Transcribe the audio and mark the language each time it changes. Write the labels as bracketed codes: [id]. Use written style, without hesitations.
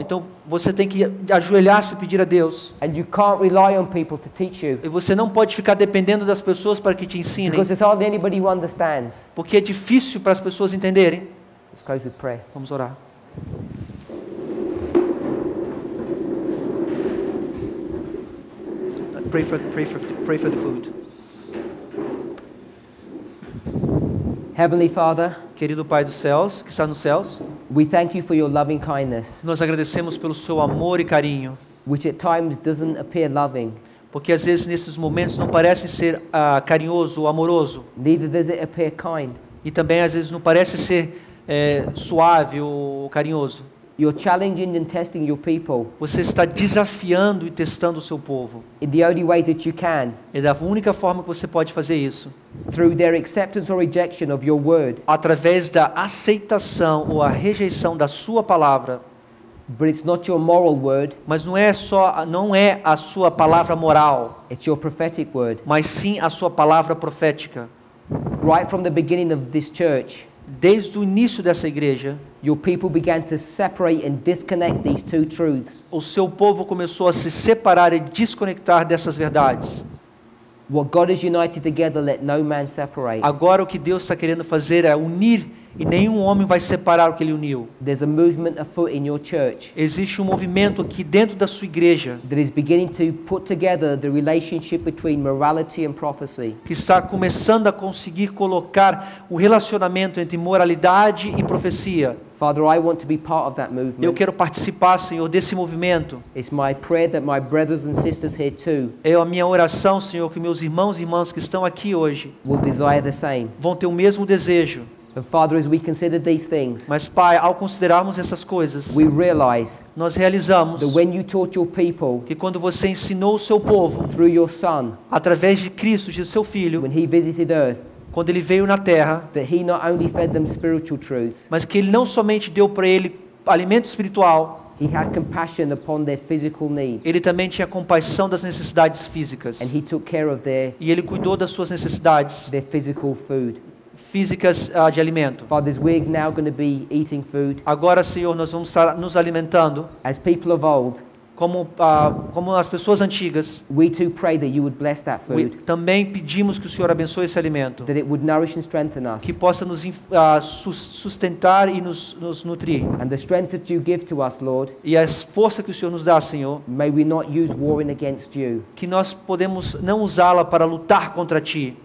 [pt] Então você tem que ajoelhar-se e pedir a Deus. [en] And you can't rely on people to teach you [pt] E você não pode ficar dependendo das pessoas para que te ensinem, [en] because there's hardly anybody who understands. [pt] porque é difícil para as pessoas entenderem. [en] Let's close with prayer. [pt] Vamos orar. [en] Pray for the food. Heavenly Father, [pt] Querido Pai dos céus, que está nos céus, [en] we thank you for your loving kindness, [pt] nós agradecemos pelo seu amor e carinho, [en] which at times doesn't appear loving, [pt] porque às vezes nesses momentos não parece ser carinhoso ou amoroso, [en] neither does it appear kind. [pt] e também às vezes não parece ser suave ou carinhoso. [en] You're challenging and testing your people [pt] Você está desafiando e testando o seu povo. [en] in the only way that you can, [pt] É da única forma que você pode fazer isso, [en] through their acceptance or rejection of your word. [pt] através da aceitação ou a rejeição da sua palavra. [en] But it's not your moral word, [pt] Mas não é a sua palavra moral, [en] it's your prophetic word. [pt] mas sim a sua palavra profética. [en] Right from the beginning of this church, [pt] Desde o início dessa igreja, [en] your people began to separate and disconnect these two truths. [pt] o seu povo começou a se separar e desconectar dessas verdades. [en] What God has united together, let no man separate. [pt] Agora o que Deus está querendo fazer é unir, e nenhum homem vai separar o que Ele uniu. [en] There's a movement afoot in your church [pt] Existe um movimento aqui dentro da sua igreja [en] that is beginning to put together the relationship between morality and prophecy. [pt] que está começando a conseguir colocar o relacionamento entre moralidade e profecia. [en] Father, I want to be part of that [pt] Eu [en] movement. [pt] quero participar, Senhor, desse movimento. [en] It's my prayer that my brothers and sisters here too [pt] É a minha oração, Senhor, que meus irmãos e irmãs que estão aqui hoje [en] will desire the same. [pt] vão ter o mesmo desejo. [en] And Father, as we consider these things, [pt] Mas, Pai, ao considerarmos essas coisas, [en] we realize [pt] nós realizamos [en] that when you taught your people [pt] que quando você ensinou o seu povo, [en] through your Son, [pt] através de Cristo, de seu Filho, [en] when he visited earth, [pt] quando ele veio na terra, [en] that he not only fed them spiritual truths, [pt] mas que ele não somente deu para ele alimento espiritual, [en] he had compassion upon their physical needs, [pt] ele também tinha compaixão das necessidades físicas. [en] and he took care of [pt] E ele cuidou das suas necessidades [en] their physical food. [pt] físicas de alimento. [en] Fathers, we're now going to be eating food [pt] Agora, Senhor, nós vamos estar nos alimentando [en] as people of old. [pt] como as pessoas antigas. [en] We too pray that you would bless that food, [pt] Também pedimos que o Senhor abençoe esse alimento, [en] that it would nourish and strengthen us, [pt] que possa nos sustentar e nos nutrir. [en] and the strength that you give to us, Lord, [pt] E a força que o Senhor nos dá, Senhor, [en] may we not use warring against you. [pt] que nós podemos não usá-la para lutar contra Ti.